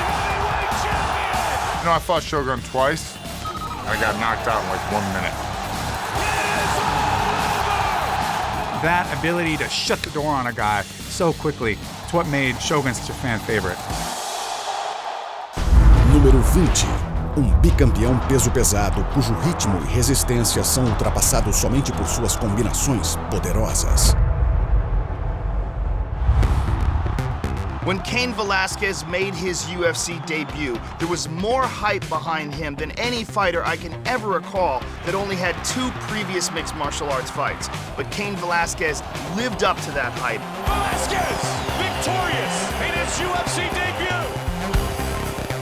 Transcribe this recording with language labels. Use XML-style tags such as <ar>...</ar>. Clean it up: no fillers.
<en>I fought Shogun twice, and I got knocked out in like 1 minute. That ability to shut the door on a guy so quickly, it's what made Shogun such a fan favorite.</en> <pt>Número 20. Bicampeão peso pesado cujo ritmo e resistência são ultrapassados somente por suas combinações poderosas.</pt> <en>When Cain Velasquez made his UFC debut, there was more hype behind him than any fighter I can ever recall that only had 2 previous mixed martial arts fights. But Cain Velasquez lived up to that hype. Velasquez, victorious in his UFC debut.</en>